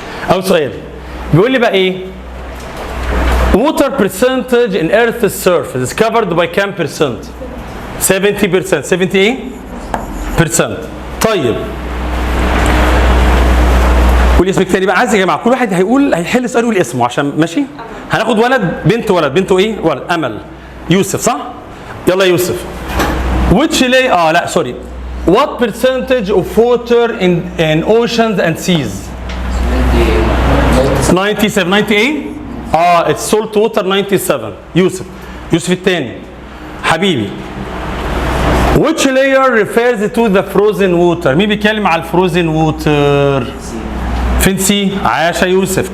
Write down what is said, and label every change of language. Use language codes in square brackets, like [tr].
[ar] اول سؤال بيقول لي بقى ايه؟ [en] water percentage in earth's surface is covered by [ar] كام [en] percent؟ 70%. [ar] 70 ايه؟ [en] percent. [ar] طيب قول اسمك تاني بقى. عايز يا جماعه كل واحد هيحل سؤال يقول اسمه عشان ماشي. هناخد ولد بنت ولد. بنته ايه؟ ولد. امل. يوسف صح؟ يلا يا يوسف. [en] which lay [ar] لا سوري. [en] what percentage of water in oceans and seas؟ 97. 90 [ar] ايه؟ [en] it's salt water 97. [ar] يوسف. يوسف الثاني حبيبي. [en] which layer refers to the frozen water؟ [ar] مين بيتكلم على الفروزن ووتر؟ فين سي؟ عاش يا يوسف.